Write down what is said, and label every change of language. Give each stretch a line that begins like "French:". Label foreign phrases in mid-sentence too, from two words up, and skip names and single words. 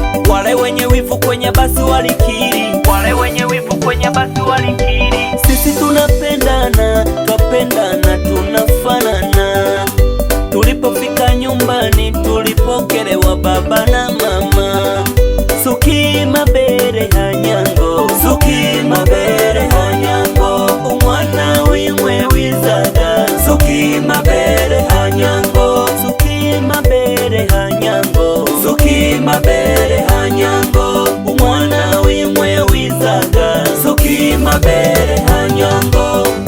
Swahili: Wale wenye wivu kwenye basi walikiri. Wale wenye wivu kwenye basi walikiri. Sisi tunapendana, twapendana, tunafanana. Tulipofika nyumbani, tulipokelewa baba na mama.
Kinyarwanda: Suki mabere hanyango, suki mabere hanyango, umwana wimwe wizaga. Suki mabere hanyango, suki mabere hanyango, suki mabere hanyango, umwana wimwe wizaga. Suki mabere hanyango.